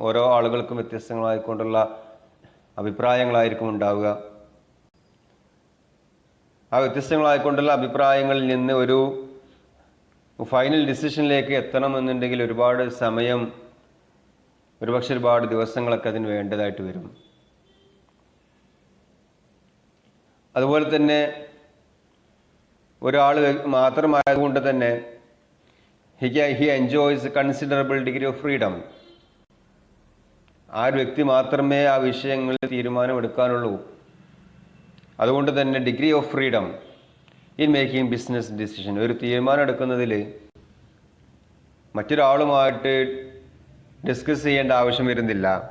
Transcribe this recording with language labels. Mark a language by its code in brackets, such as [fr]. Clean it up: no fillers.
[ml] ഓരോ ആളുകൾക്കും വ്യത്യസ്തങ്ങളായിക്കൊണ്ടുള്ള അഭിപ്രായങ്ങളായിരിക്കും ഉണ്ടാവുക. ആ വ്യത്യസ്തങ്ങളായിക്കൊണ്ടുള്ള അഭിപ്രായങ്ങളിൽ നിന്ന് ഒരു ഫൈനൽ ഡിസിഷനിലേക്ക് എത്തണമെന്നുണ്ടെങ്കിൽ ഒരുപാട് സമയം, ഒരുപക്ഷെ ഒരുപാട് ദിവസങ്ങളൊക്കെ അതിന് വേണ്ടതായിട്ട് വരും. അതുപോലെ തന്നെ ഒരാൾ മാത്രമായതുകൊണ്ട് തന്നെ [en] he enjoys a considerable degree of freedom. [ml] ആ ഒരു വ്യക്തി മാത്രമേ ആ വിഷയങ്ങളിൽ തീരുമാനമെടുക്കാനുള്ളൂ. അതുകൊണ്ട് തന്നെ [en] Degree of freedom in making business decision. [ml] ഒരു തീരുമാനം എടുക്കുന്നതിൽ മറ്റൊരാളുമായിട്ട് ഡിസ്കസ് ചെയ്യേണ്ട ആവശ്യം വരുന്നില്ല.